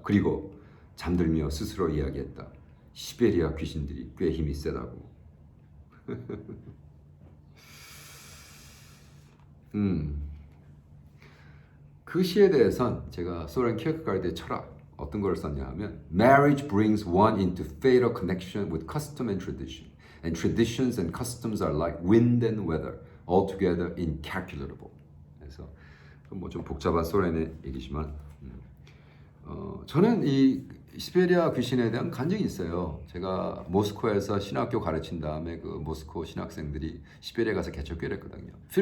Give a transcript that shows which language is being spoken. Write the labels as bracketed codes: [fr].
[ko] 그리고 잠들며 스스로 이야기했다. 시베리아 귀신들이 꽤 힘이 세다고. 그 시에 대해선 제가 소렌 키어케가르드의 철학 어떤 걸 썼냐 하면 [en] Marriage brings one into fatal connection with custom and tradition. And traditions and customs are like wind and weather, altogether incalculable. [ko] 그래서 뭐 좀 복잡한 소련의 얘기지만 저는 이 시베리아 귀신에 대한 간증이 있어요. 제가 모스크바에서 신학교 가르친 다음에 그 모스크 신학생들이 시베리아 가서 개척교회를 했거든요.